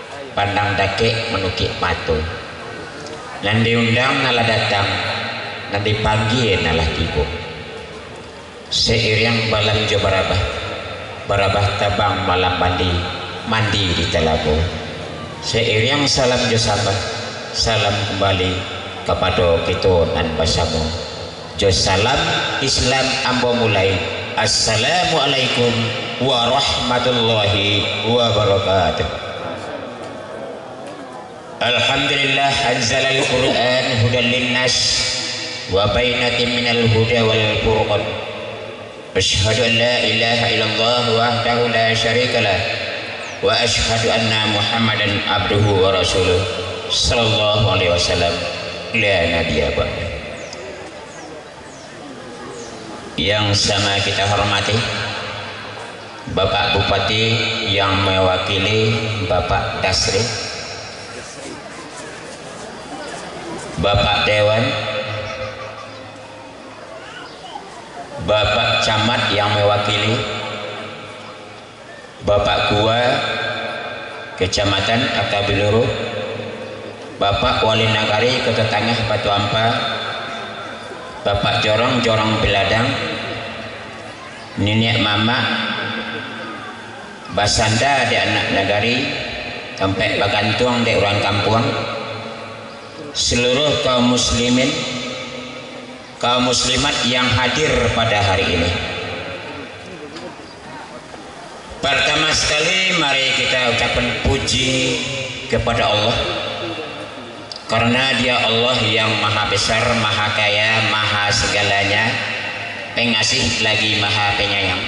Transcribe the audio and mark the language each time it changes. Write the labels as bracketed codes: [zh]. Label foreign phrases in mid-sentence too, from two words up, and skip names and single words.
[min] pandang dake menukik patu nan diundang nala datang nan dipanggil nala tibu seiring balam jo barabah tabang malam mandi di telago seiring salam jo salam kembali kepada kita nan bersama jo salam Islam ambo mulai [ar] السلام عليكم ورحمة الله وبركاته. الحمد لله أنزل القرآن هدى للناس وبينات من الهدى والفرقان. أشهد أن لا إله إلا الله وحده لا شريك له وأشهد أن محمدا عبده ورسوله صلى الله عليه وسلم لا نبي بعد. [id] Yang sama kita hormati Bapak Bupati yang mewakili Bapak Dasri, Bapak Dewan, Bapak Camat yang mewakili Bapak Gua Kecamatan Akabiluru, Bapak Wali Nagari Kota Tengah Batu Ampa, Bapak Jorong Beladang, Nenek Mama [min] Basanda di anak nagari sampai bagantuang di orang kampung, [id] seluruh kaum muslimin kaum muslimat yang hadir pada hari ini. Pertama sekali mari kita ucapkan puji kepada Allah, karena Dia Allah yang maha besar, maha kaya, maha segalanya, pengasih lagi maha penyayang.